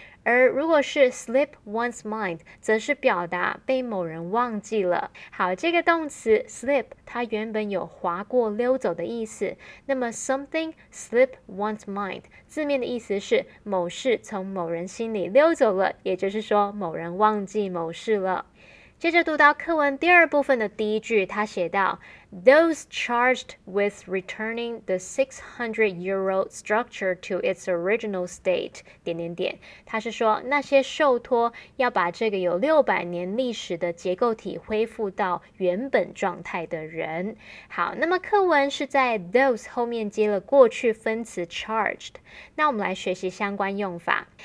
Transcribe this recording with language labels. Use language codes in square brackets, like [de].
[zh] 而如果是 slip one's mind， 则是表达被某人忘记了。好，这个动词 slip 它原本有划过溜走的意思，那么 something slip one's mind 字面的意思是某事从某人心里溜走了，也就是说某人忘记某事了。接着读到课文第2部分的第一句，他写道 [en] Those charged with returning the 600-year-old structure to its original state... [zh] 他是说那些受托要把这个有600年历史的结构体恢复到原本状态的人。好，那么课文是在 those 后面接了过去分词 charged， 那我们来学习相关用法。